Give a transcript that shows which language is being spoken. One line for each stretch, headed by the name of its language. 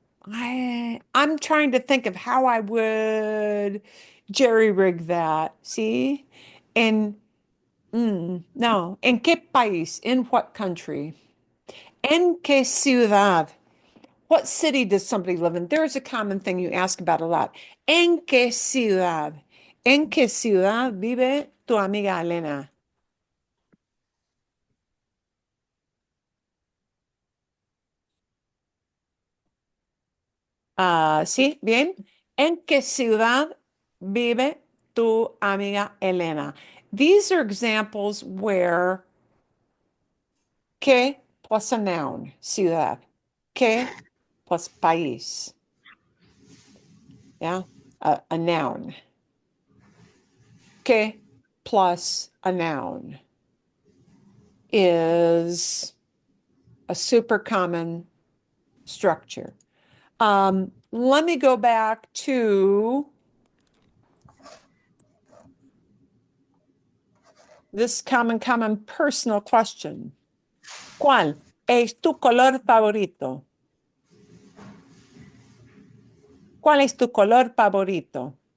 English: I'm trying to think of how I would jerry rig that.
Spanish: See? En, no, en qué país?
English: In what country? En qué ciudad? What city does somebody live in? There's a common thing you ask about a lot.
Spanish: ¿En qué ciudad? ¿En qué ciudad vive tu amiga Elena? Sí, bien. ¿En qué ciudad vive tu amiga Elena?
English: These are examples where que plus a noun, ciudad. Que plus país. Yeah, a noun. Que plus a noun is a super common structure. Let me go back to this common personal question.
Spanish: ¿Cuál es tu color favorito? ¿Cuál es tu color favorito?